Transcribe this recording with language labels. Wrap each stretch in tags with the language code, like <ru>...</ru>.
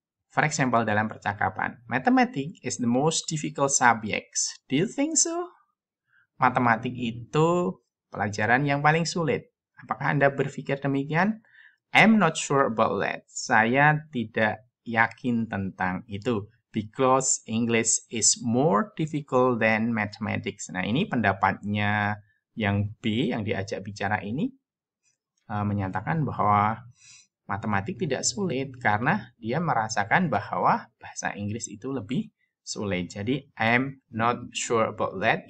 <en>For example,</en> <id>dalam percakapan,</id> <en>mathematics is the most difficult subject. Do you think so?</en> <id>Matematik itu pelajaran yang paling sulit. Apakah Anda berpikir demikian?</id> <en>I'm not sure about that.</en> <id>Saya tidak yakin tentang itu.</id> <en>Because English is more difficult than mathematics.</en> <id>Nah, ini pendapatnya yang B, yang diajak bicara ini, menyatakan bahwa matematik tidak sulit karena dia merasakan bahwa bahasa Inggris itu lebih sulit. Jadi,</id> <en>I'm not sure about that.</en>